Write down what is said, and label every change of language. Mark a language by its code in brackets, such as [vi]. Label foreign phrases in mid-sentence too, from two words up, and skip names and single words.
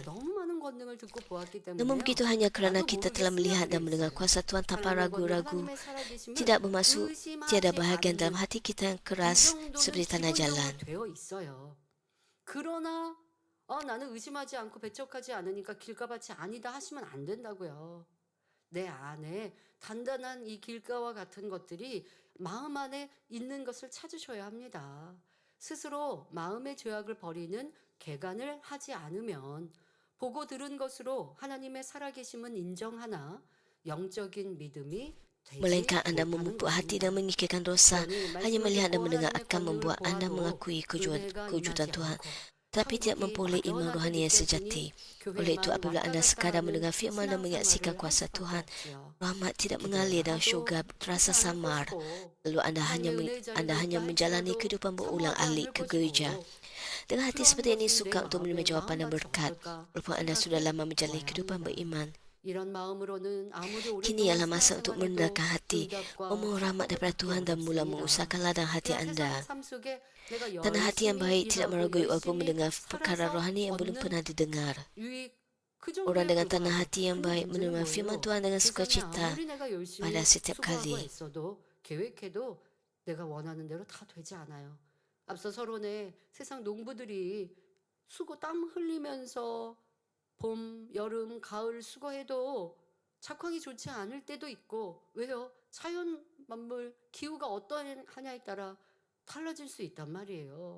[ms] Namun begitu hanya kerana kita telah melihat dan mendengar kuasa Tuhan tanpa ragu-ragu, tidak bermaksud tiada bahagian dalam hati kita yang keras seperti tanah jalan. [ko] 그러나 나는 의심하지 않고 배척하지 않으니까 길가밭이 아니다 하시면 안 된다고요. 내 안에 단단한 이 길가와 같은 것들이 마음 안에 있는 것을 찾으셔야 합니다. 스스로 마음의 죄악을 버리는 개간을 하지 않으면 보고 들은 것으로 하나님의 살아계심은 인정하나 영적인 믿음이 되지 [ms] Melainkan anda [ko] 못하는 [ms] memupuk hati [ko] 것입니다. [ms] dan menyingkirkan dosa, hanya melihat dan mendengar akan membuat anda mengakui [ko] 은혜가 [ms] kewujudan [ko] 임하지 [ms] Tuhan, [ko] 않고 [ms] tapi tidak [ko] 천국이 [ms] memperoleh iman [ko] 막연하게 [ms] rohani yang [ko] 느껴지니 [ms] sejati. [ko] 교회만 [ms] Oleh itu apabila anda [ko] 왔다 [ms] sekadar [ko] 갔다 [ms] mendengar [ko] 하는 [ms] firman dan menyaksikan [ko] 신앙생활을 할 [ms] kuasa [ko] 수밖에 [ms] Tuhan, [ko] 없지요. [ms] rahmat tidak mengalir dan syurga terasa samar. Lalu anda hanya menjalani kehidupan berulang-alik ke gereja. Dengan hati seperti ini sukar untuk menerima jawapan dan berkat, walaupun anda sudah lama menjalani kehidupan beriman. Kini ialah masa untuk merendahkan hati, memohon rahmat daripada Tuhan dan mula mengusahakan ladang hati anda. Tanah hati yang baik tidak meragui walaupun mendengar perkara rohani yang belum pernah didengar. Orang dengan tanah hati yang baik menerima firman Tuhan dengan sukacita pada setiap kali. [ko] 계획해도 내가 원하는 대로 다 되지 않아요. 앞서 서론에 세상 농부들이 수고 땀 흘리면서 봄, 여름, 가을 수고해도 작황이 좋지 않을 때도 있고 왜요? 자연 만물, 기후가 어떠하냐에 따라 달라질 수 있단 말이에요.